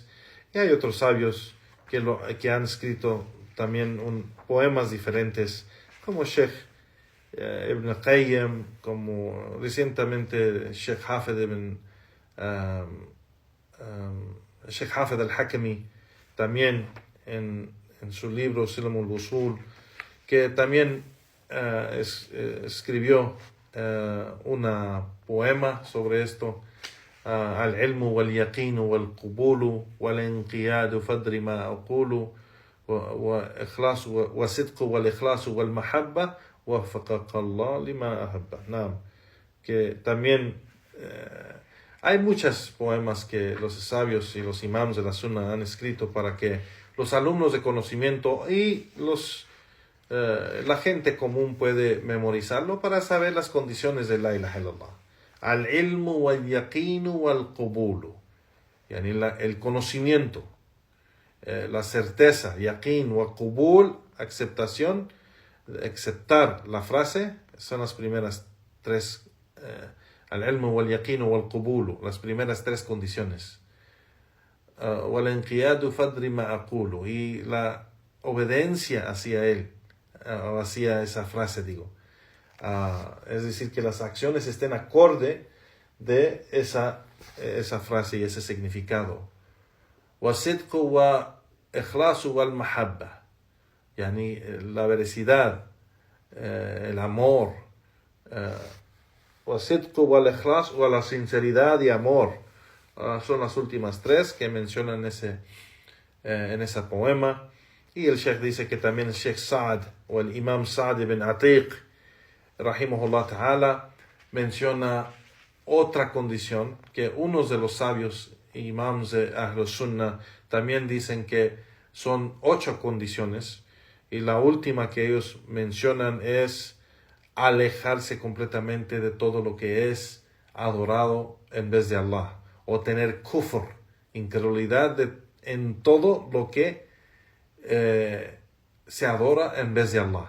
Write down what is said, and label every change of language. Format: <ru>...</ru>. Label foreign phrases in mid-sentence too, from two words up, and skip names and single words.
<es>Y hay otros sabios que han escrito también poemas diferentes, como Sheikh Ibn Qayyim, como recientemente Sheikh Hafid al-Hakami, también en su libro Silam al-Wusul, que también escribió un poema sobre esto:</es> <ar>العلم واليقين والقبول والانقياد فدر ما أقول وإخلاص وصدق والإخلاص والمحبة وفقك الله لما أحب. نعم,</ar> <es>que también hay muchos poemas que los sabios y los imams de la sunna han escrito para que los alumnos de conocimiento y la gente común puede memorizarlo para saber las condiciones de</es> <ar>لا إله إلا الله. العلم واليقين والقبول,</ar> <es>el conocimiento, la certeza, yaqin, wal-qubul, aceptación, aceptar la frase, son las primeras 3,</es> <ar>العلم واليقين والقبول,</ar> <es>las primeras 3 condiciones.</es> <ar>والانقياد فادر ما أقول,</ar> <es>y la obediencia hacia él, hacia esa frase, digo. Es decir, que las acciones estén acorde de esa frase y ese significado.</es> <ar>وَصِدْقُ وَإِخْلَاصُ وَالْمَحَبَّةِ,</ar> <es>la veracidad, el amor.</es> <ar>وَصِدْقُ وَالْإِخْلَاصُ,</ar> <es>o la sinceridad y amor. Son las últimas 3 que mencionan en ese poema. Y el Sheikh dice que también el Sheikh Sa'd, o el Imam Sa'd ibn Atiq,</es> <ar>رحمه الله تعالى,</ar> <es>menciona otra condición que unos de los sabios imams de</es> <ar>أهل السنة</ar> <es>también dicen que son 8 condiciones, y la última que ellos mencionan es alejarse completamente de todo lo que es adorado en vez de Allah, o tener kufr, incredulidad en todo lo que se adora en vez de Allah.</es>